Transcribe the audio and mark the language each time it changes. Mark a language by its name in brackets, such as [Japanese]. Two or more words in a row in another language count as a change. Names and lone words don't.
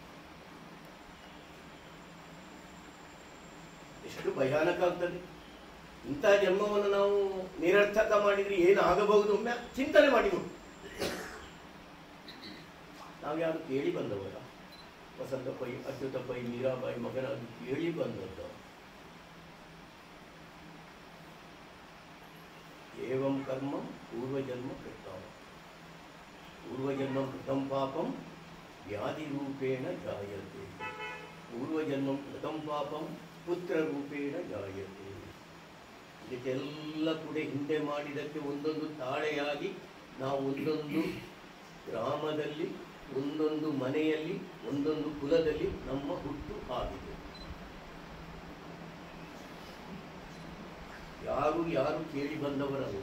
[Kannada] ಎಷ್ಟು ಭಯಾನಕ ಆಗ್ತದೆ. ಇಂಥ ಜನ್ಮವನ್ನು ನಾವು ನಿರರ್ಥಕ ಮಾಡಿದ್ರೆ ಏನಾಗಬಹುದು ಒಮ್ಮೆ ಚಿಂತನೆ ಮಾಡಿ ನೋಡಿ. ನಾವು ಯಾರು ಕೇಳಿ ಬಂದವರ? ವಸಂತ ಪೈ, ಅಚ್ಯುತ ಪೈ, ಮೀರಾಬಾಯಿ ಮಗನಾಗಿ ಕೇಳಿ ಬಂದದ್ದು. [Sanskrit] ಏವಂ ಕರ್ಮ ಪೂರ್ವಜನ್ಮ ಕೃತಂ, ಪೂರ್ವಜನ್ಮ ಕೃತಂ ಪಾಪಂ ವ್ಯಾಧಿ ರೂಪೇಣ ಜಾಯತೆ, ಪೂರ್ವಜನ್ಮ ಕೃತಂ ಪಾಪಂ ಪುತ್ರ ರೂಪೇಣ ಜಾಯತೆ. [Kannada] ಇದಕ್ಕೆಲ್ಲ ಕೂಡ ಹಿಂದೆ ಮಾಡಿದಕ್ಕೆ ಒಂದೊಂದು ತಾಳೆಯಾಗಿ ನಾವು ಒಂದೊಂದು ಗ್ರಾಮದಲ್ಲಿ, ಒಂದೊಂದು ಮನೆಯಲ್ಲಿ, ಒಂದೊಂದು ಕುಲದಲ್ಲಿ ನಮ್ಮ ಹುಟ್ಟು ಆಗಿದೆ. ಯಾರು ಯಾರು ಕೇಳಿ ಬಂದವರಲ್ಲ.